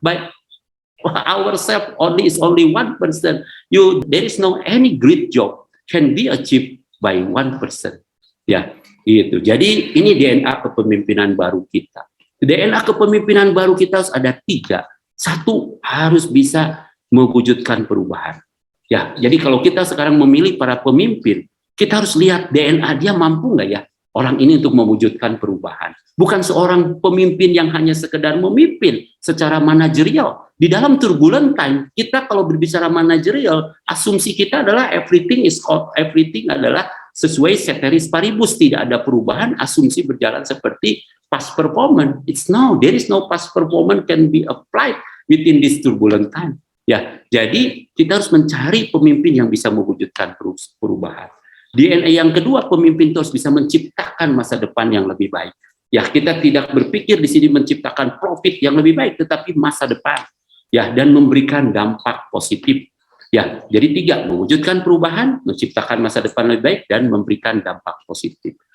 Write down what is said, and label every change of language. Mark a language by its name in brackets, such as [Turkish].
[English] By ourselves is only one person. There is no any great job can be achieved by one person. [Indonesian] Ya, itu. Jadi ini DNA kepemimpinan baru kita. DNA kepemimpinan baru kita harus ada 3. 1, harus bisa mewujudkan perubahan. Ya, jadi kalau kita sekarang memilih para pemimpin, kita harus lihat DNA dia mampu nggak ya orang ini untuk mewujudkan perubahan. Bukan seorang pemimpin yang hanya sekedar memimpin secara manajerial. Di dalam turbulent time, kita kalau berbicara manajerial, asumsi kita adalah everything adalah sesuai ceteris paribus, tidak ada perubahan, asumsi berjalan seperti past performance. [English] There is no past performance can be applied within this turbulent time. [Indonesian] Ya, jadi kita harus mencari pemimpin yang bisa mewujudkan perubahan. DNA yang kedua, pemimpin itu harus bisa menciptakan masa depan yang lebih baik. Ya, kita tidak berpikir di sini menciptakan profit yang lebih baik, tetapi masa depan. Ya, dan memberikan dampak positif. Ya, jadi 3, mewujudkan perubahan, menciptakan masa depan lebih baik, dan memberikan dampak positif.